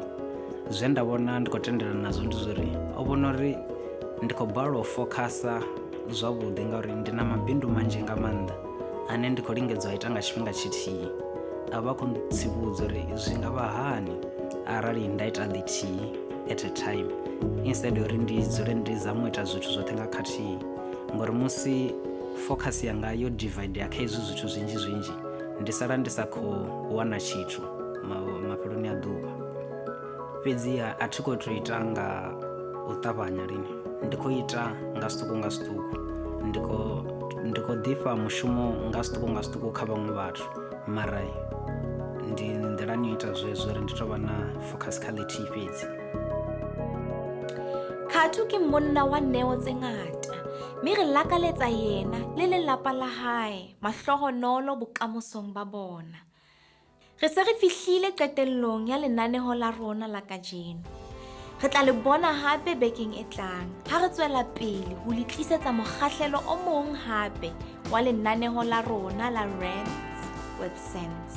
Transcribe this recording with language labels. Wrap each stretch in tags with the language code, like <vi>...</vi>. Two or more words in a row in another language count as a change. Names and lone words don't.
<ve>Zwe nda vhona ndi khou tendelana nazwo ndi zwa uri o vhona uri ndi khou balelwa u fokhasa zwavhuḓi ngauri ndi na mabindu manzhi nga maanḓa ane ndi khou lingedza u ita nga tshifhinga tshithihi. A vha khou tsivhudza uri zwi nga vha hani arali nda ita ḽithihi</ve> <en>at a time</en> <ve>instead ya uri ndi dzule ndi zama u ita zwithu zwoṱhe nga khathihi, ngori musi focus yanga yo divide kha hezwi zwithu zwinzhi zwinzhi ndi sala ndi sa khou wana tshithu mafheloni a ḓuvha. Fhedziha a thi khou tou ita nga u ṱavhanya lini, ndi khou ita nga zwiṱuku nga zwiṱuku, ndi khou ḓifha mushumo nga zwiṱuku nga zwiṱuku kha vhaṅwe vhathu, mara ndi nḓilani yo ita zwezwo uri ndi tou vha na focus kha ḽithihi fhedzi.</ve> <st>Khathu ke monna wa neo tse ngata, mme re lakaletsa yena le lelapa la hae mahlohonolo bokamosong ba bona. Re se re fihlile qetellong ya lenaneo la rona la kajeno. Re tla le bona hape bekeng e tlang ha re tswela pele ho le tlisetsa mokgahlelo o mong hape wa lenaneo la rona la Rands with Sense.</st>